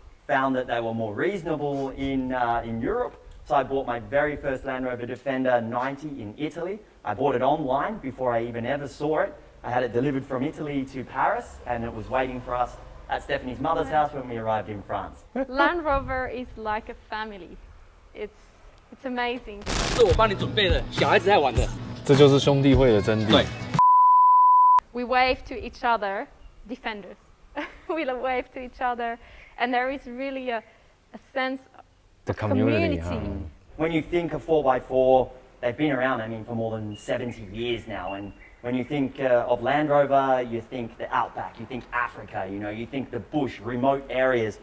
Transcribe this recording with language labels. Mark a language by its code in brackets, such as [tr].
[en] Found that they were more reasonable in Europe, so I bought my very first Land Rover Defender 90 in Italy. I bought it online before I even ever saw it. I had it delivered from Italy to Paris and it was waiting for us at Stephanie's mother's house when we arrived in France. Land Rover is like a family. It's amazing. [zh] 是我帮你准备的，小孩子在玩的。这就是兄弟会的真谛。对。 [en] We wave to each other, Defenders. We wave to each other, and there is really a sense The of community, community. When you think of 4x4, they've been around, I mean, for more than 70 years now. And when you think of Land Rover, you think the outback, you think Africa, you know, you think the bush, remote areas.